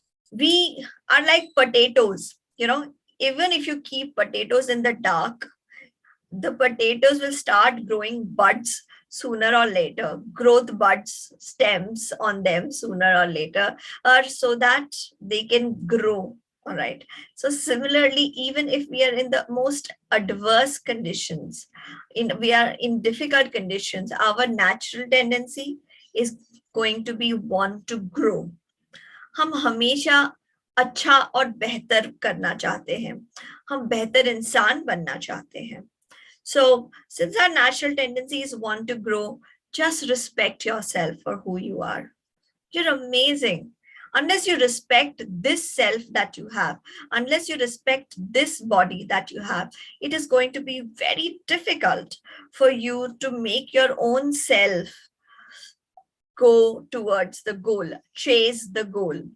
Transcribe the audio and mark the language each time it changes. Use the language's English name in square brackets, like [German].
[English] We are like potatoes, even if you keep potatoes in the dark, the potatoes will start growing buds sooner or later, growth buds, stems on them sooner or later, so that they can grow. All right. So similarly, even if we are in the most adverse conditions, we are in difficult conditions, our natural tendency is going to be want to grow. [Hindi] हम हमेशा अच्छा और बेहतर करना चाहते हैं, हम बेहतर इंसान बनना चाहते हैं. [English] So since our natural tendencies want to grow, just respect yourself for who you are. You're amazing. Unless you respect this self that you have, unless you respect this body that you have, it is going to be very difficult for you to make your own self go towards the goal, chase the goal.